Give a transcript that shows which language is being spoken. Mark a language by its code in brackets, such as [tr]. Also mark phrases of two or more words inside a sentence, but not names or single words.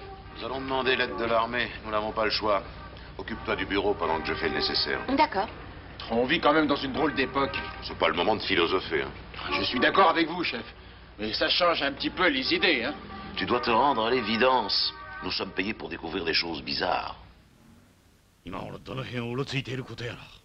[fr] Nous allons demander l'aide de l'armée. Nous n'avons pas le choix. Occupe-toi du bureau pendant que je fais le nécessaire. D'accord. On vit quand même dans une drôle d'époque. C'est pas le moment de philosopher. Je suis d'accord avec vous, chef. Mais ça change un petit peu les idées, hein. Tu dois te rendre à l'évidence. Nous sommes payés pour découvrir des choses bizarres. [ja] 今頃どの辺をうろついていることやら。